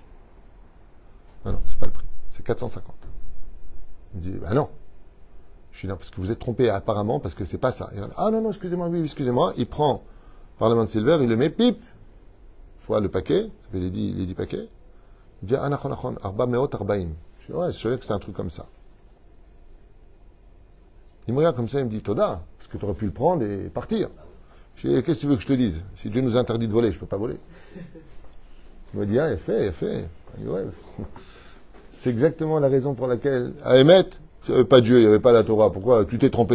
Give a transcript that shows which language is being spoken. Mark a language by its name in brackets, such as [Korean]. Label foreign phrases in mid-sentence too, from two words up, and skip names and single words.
[French] Non, c'est pas le prix. C'est 450. Il me dit, bah non. Je dis, non, parce que vous êtes trompé apparemment, parce que c'est pas ça. Il dit, ah non, excusez-moi, oui, excusez-moi. Il prend Parlement Silver, il le met, pip, fois le paquet, ça fait les 10 paquets. Il dit, [Hebrew] אה, נכון, ארבע מאות ארבעים. [French] Je dis, ouais, je savais que c'était un truc comme ça. Il me regarde comme ça, il me dit, Toda, parce que tu aurais pu le prendre et partir. Je dis, qu'est-ce que tu veux que je te dise? Si Dieu nous interdit de voler, je ne peux pas voler. Il me dit, ah, il fait. Il dit, ouais. C'est exactement la raison pour laquelle, à émettre, S'il n'y avait pas Dieu, il n'y avait pas la Torah, pourquoi tu t'es trompé?